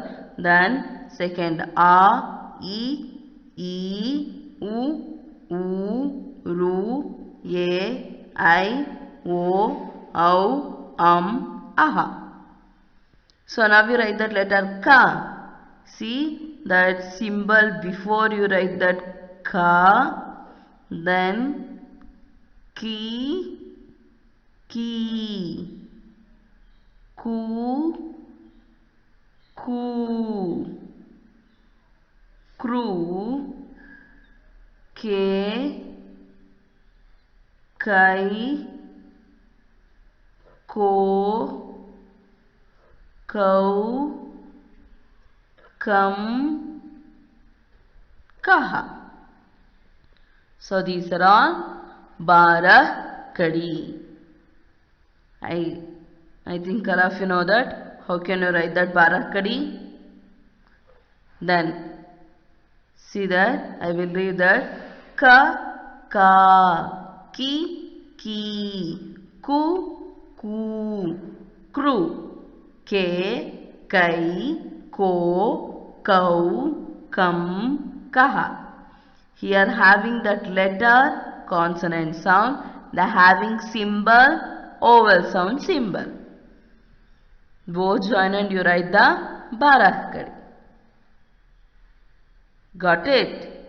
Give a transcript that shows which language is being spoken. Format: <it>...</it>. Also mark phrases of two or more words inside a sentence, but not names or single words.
<en>Then second A, E, U, Ru, E, I, O, Au, Aha. So now you write that letter Ka. See that symbol before you write that Ka. Then Ki, Ku, Kru, Ke, Kai, Ko, Kau, Kam, Kaha. So these are all Barakadi. I think all of you know that. How can you write that Barakadi? Then see that I will read that Ka, Ki, Ku, Kru, Ke, Kai, Ko, Kau, Kam, Kaha. Here having that letter, consonant sound, the having symbol, vowel sound symbol. Both join and you write the Barakadi. Got it?</en>